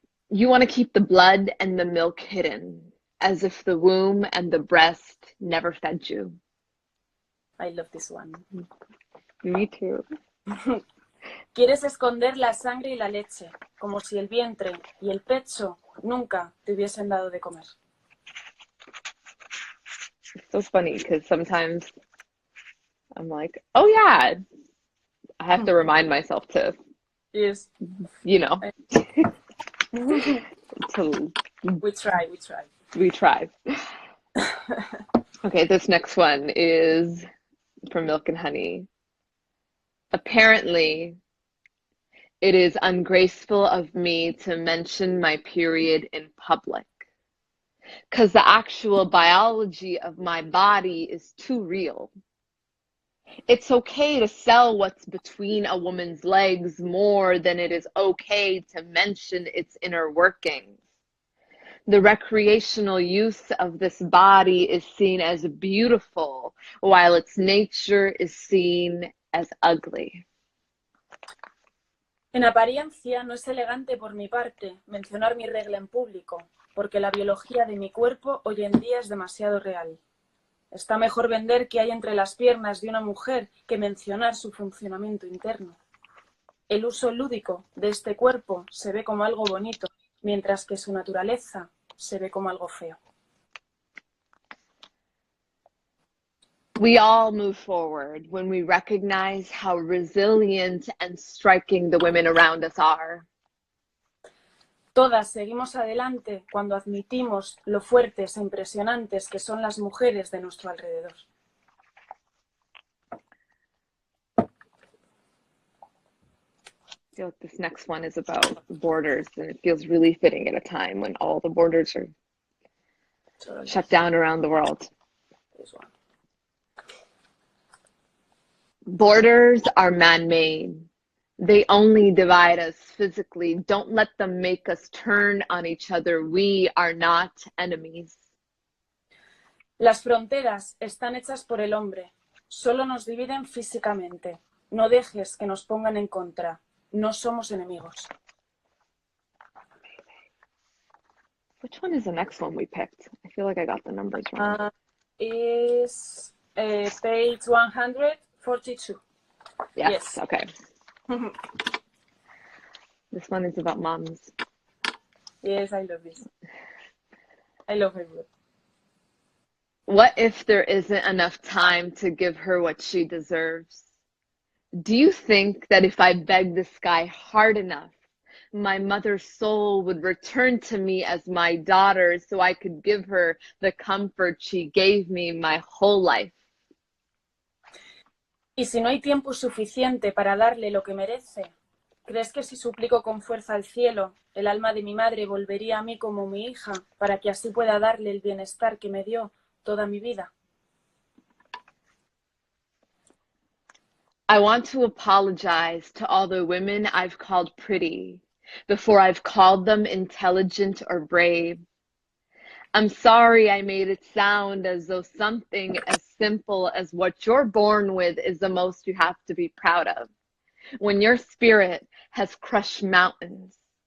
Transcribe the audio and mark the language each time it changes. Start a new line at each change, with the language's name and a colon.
English: You want to keep the blood and the milk hidden, as if the womb and the breast never fed you. I love this one. Me too.
Spanish: Quieres esconder la sangre y la leche, como si el vientre y el pecho nunca te hubiesen dado de comer.
English: It's so funny because sometimes I'm like, oh yeah, I have to remind myself to, Yes. you know, We try. we try. Okay, this next one is from Milk and Honey. Apparently, it is ungraceful of me to mention my period in public. because the actual biology of my body is too real. It's okay to sell what's between a woman's legs more than it is okay to mention its inner workings. The recreational use of this body is seen as beautiful, while its nature is seen as ugly.
Spanish: En apariencia no es elegante por mi parte mencionar mi regla en público, porque la biología de mi cuerpo hoy en día es demasiado real. Está mejor vender qué hay entre las piernas de una mujer que mencionar su funcionamiento interno. El uso lúdico de este cuerpo se ve como algo bonito, mientras que su naturaleza se ve como algo feo.
English: We all move forward when we recognize how resilient and striking the women around us are.
Spanish: Todas seguimos adelante cuando admitimos lo fuertes e impresionantes que son las mujeres de nuestro alrededor.
English: I feel like this next one is about borders, and it feels really fitting at a time when all the borders are shut down around the world. Borders are man-made. They only divide us physically. Don't let them make us turn on each other. We are not enemies.
Spanish: Las fronteras están hechas por el hombre. Solo nos dividen físicamente. No dejes que nos pongan en contra. No somos enemigos.
English: Which one is the next one we picked? I feel like I got the numbers wrong. Is page 142. Yes. Okay. This one is about moms. Yes, I love this. I love her. What if there isn't enough time to give her what she deserves? Do you think that if I begged the sky hard enough, my mother's soul would return to me as my daughter so I could give her the comfort she gave me my whole life?
Spanish: Y si no hay tiempo suficiente para darle lo que merece, ¿crees que si suplico con fuerza al cielo, el alma de mi madre volvería a mí como mi hija para que así pueda darle el bienestar que me dio toda mi vida?
English: I want to apologize to all the women I've called pretty before I've called them intelligent or brave. I'm sorry I made it sound as though something as simple as what you're born with is the most you have to be proud of, when your spirit has crushed mountains.